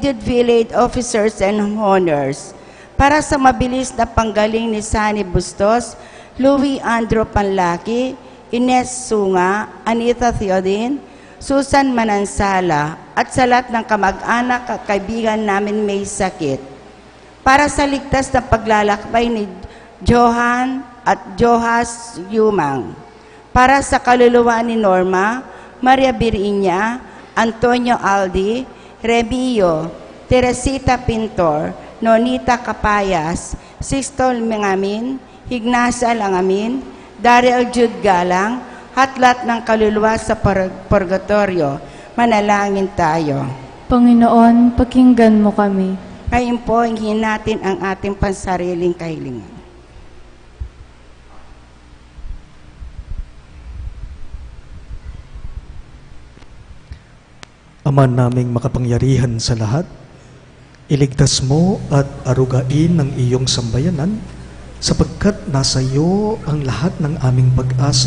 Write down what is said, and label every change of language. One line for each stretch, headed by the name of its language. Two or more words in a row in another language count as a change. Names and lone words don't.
English: Jude Village Officers and Honors.
Filipino: Para sa mabilis na panggaling ni Sunny Bustos, Louis Andrew Panlaki, Ines Sunga, Anita Theodin, Susan Manansala, at sa lahat ng kamag-anak at kaibigan namin may sakit. Para sa ligtas na paglalakbay ni Johan at Johas Yumang. Para sa kaluluwa ni Norma, Maria Birinya, Antonio Aldi, Remio, Teresita Pintor, Nonita Capayas, Sixto Mengamin, Ignacia Langamin, Daryl Jude Galang, hatlat ng kaluluwa sa purgatorio. Manalangin tayo. Panginoon, pakinggan mo kami. Ngayon po, hingin natin ang ating pansariling kahilingan. Ama naming makapangyarihan sa lahat, iligtas mo at arugain ng iyong sambayanan sapagkat nasa iyo ang lahat ng aming pag-asa.